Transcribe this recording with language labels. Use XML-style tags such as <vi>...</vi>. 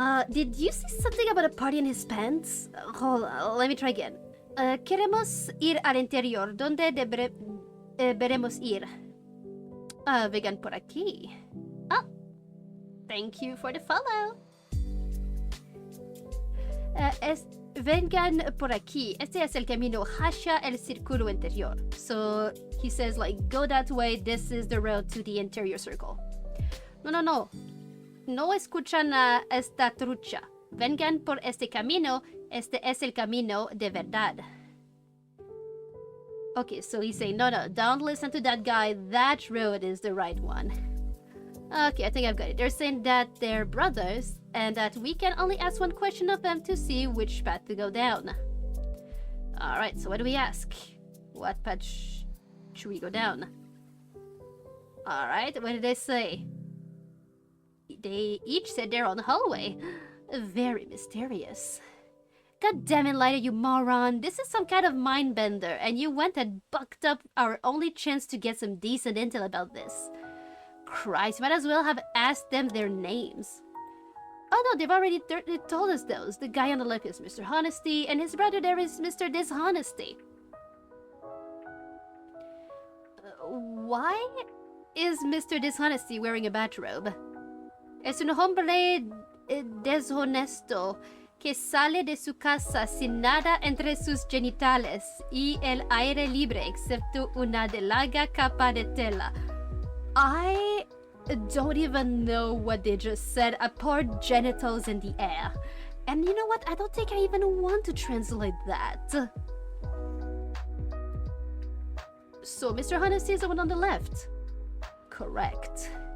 <en>Did you see something about a party in his pants? Hold on, let me try again.</en> <es>Queremos ir al interior. ¿Dónde deberemos ir? Vengan por aquí.</es> <en>Oh, thank you for the follow.</en> <es>Vengan por aquí. Este es el camino hacia el círculo interior.</es> <en>So he says, like, go that way. This is the road to the interior circle. No.</en> <es>No escuchan a esta trucha. Vengan por este camino. Este es el camino de verdad.</es> <en>Okay, so he's saying, no, don't listen to that guy. That road is the right one. Okay, I think I've got it. They're saying that they're brothers and that we can only ask one question of them to see which path to go down. Alright, so what do we ask? What path should we go down? Alright, what did they say? They each said their own hallway. Very mysterious. God damn it, Lighter, you moron. This is some kind of mind bender, and you went and bucked up our only chance to get some decent intel about this. Christ, might as well have asked them their names. Oh no, they've already told us those. The guy on the left is Mr. Honesty, and his brother there is Mr. Dishonesty. Why is Mr. Dishonesty wearing a bathrobe?</en> <es>Es un hombre deshonesto que sale de su casa sin nada entre sus genitales y el aire libre excepto una delgada capa de tela.</es> <en>I don't even know what they just said. I poured genitals in the air. And you know what? I don't think I even want to translate that. So Mr. Honesty is the one on the left. Correct.</en>